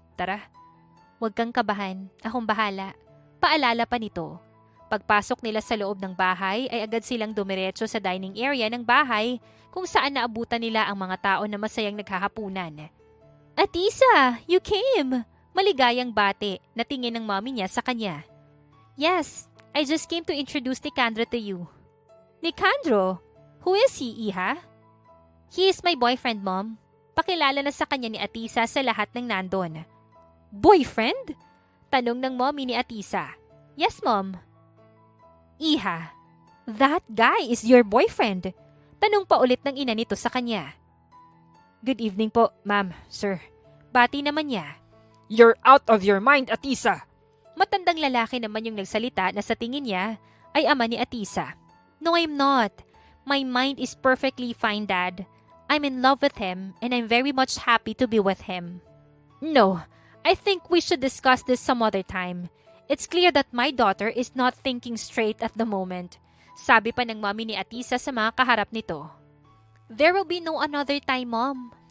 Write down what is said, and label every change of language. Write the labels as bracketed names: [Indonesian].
[Filipino] Tara. Huwag kang kabahan. Akong bahala. Paalala pa nito. Pagpasok nila sa loob ng bahay ay agad silang dumiretso sa dining area ng bahay kung saan naabutan nila ang mga tao na masayang naghahapunan. Atisa, [English] you came! [Filipino] Maligayang bate na tingin ng mommy niya sa kanya. [English] Yes, I just came to introduce Nicandro to you. Nicandro? Who is he, Iha? He is my boyfriend, Mom. [Filipino] Pakilala na sa kanya ni Atisa sa lahat ng nandon. Boyfriend? Tanong ng mommy ni Atisa. [English] Yes, Mom. Iha, that guy is your boyfriend. [Filipino] Tanong pa ulit ng ina nito sa kanya. [English] Good evening po, ma'am, sir. [Filipino] Bati naman niya. [English] You're out of your mind, [Filipino] Atisa. Matandang lalaki naman yung nagsalita na sa tingin niya ay ama ni Atisa. [English] No, I'm not. My mind is perfectly fine, Dad. I'm in love with him and I'm very much happy to be with him. No, I think we should discuss this some other time. It's clear that my daughter is not thinking straight at the moment. [Filipino] Sabi pa ng mommy ni Atisa sa mga kaharap nito. [English] There will be no another time, Mom.